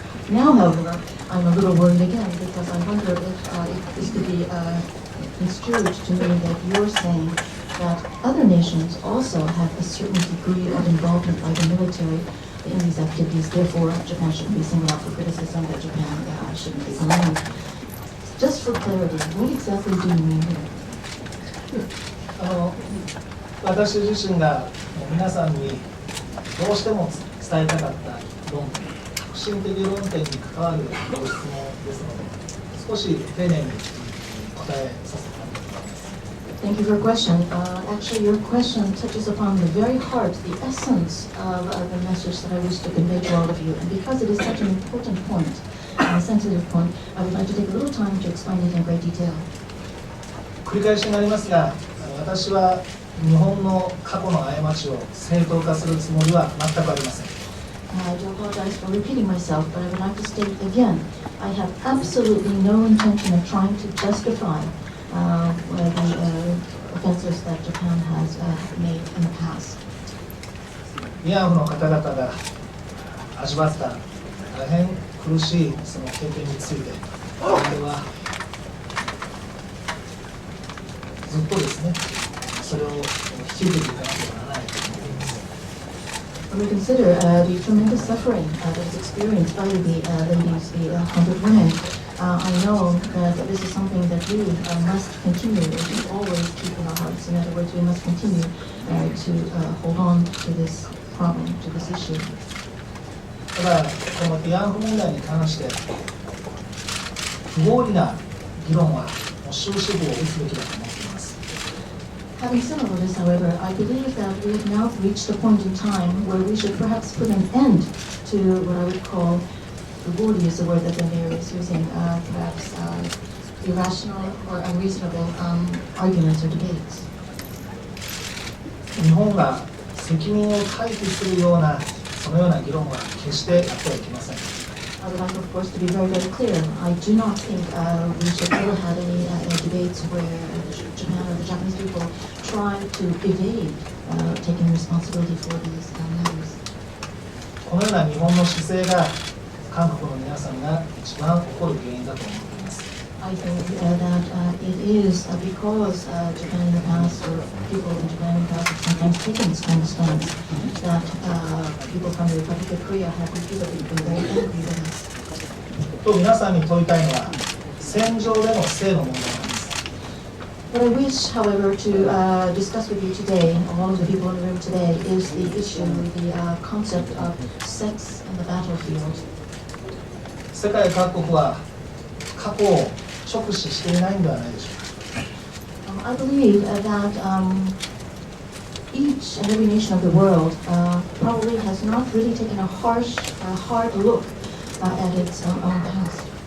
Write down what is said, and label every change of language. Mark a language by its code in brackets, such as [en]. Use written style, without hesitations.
[en] Now, however, I'm a little worried again because I wonder if this could be construed to mean that you're saying that other nations also have a certain degree of involvement by the military in these activities, therefore Japan shouldn't be singled out for criticism, that Japan shouldn't be alone. Just for clarity, what exactly do you mean here? [ja] 私自身が皆さんにどうしても伝えたかった論点、革新的論点に関わるご質問ですので、少し丁寧に答えさせていただきます。 [en] Thank you for your question. Actually, your question touches upon the very heart, the essence of the message that I wish to convey to all of you. And because it is such an important point, a sensitive point, I would like to take a little time to explain it in great detail. [ja] 繰り返しになりますが、私は日本の過去の過ちを正当化するつもりは全くありません。 [en] I do apologize for repeating myself, but I would like to state again, I have absolutely no intention of trying to justify the offenses that Japan has made in the past. [ja] 慰安婦の方々が味わった大変苦しいその経験について、我々はずっとですね、それを引き受けていかなければならないと思っています。 [en] When we consider the tremendous suffering that is experienced by the ladies, the 100 women, I know that this is something that we must continue to always keep in our hearts. In other words, we must continue to hold on to this problem, to this issue. [ja] ただ、この慰安婦問題に関して、不合理な議論はもう終止符を打つべきだと思っています。 [en] Having said all of this, however, I believe that we have now reached a point in time where we should perhaps put an end to what I would call, "bugori" is the word that the mayor is using, perhaps irrational or unreasonable arguments or debates. [ja] 日本が責任を回避するようなそのような議論は決してあってはいけません。 [en] I would like, of course, to be very, very clear. I do not think we should ever have any debates where Japan or the Japanese people try to evade taking responsibility for these matters. [ja] このような日本の姿勢が韓国の皆さんが一番怒る原因だと思っています。 [en] I think that it is because Japan in the past, or people in Japan in the past, have sometimes taken this kind of stance that people from the Republic of Korea have repeatedly been very angry with us. [ja] と皆さんに問いたいのは戦場での性の問題なんです。 [en] What I wish, however, to discuss with you today, all of the people in the room today, is the issue, the concept of sex in the battlefield. [ja] 世界各国は過去を直視していないんではないでしょうか。 [en] I believe that each and every nation of the world probably has not really taken a hard look at its own past.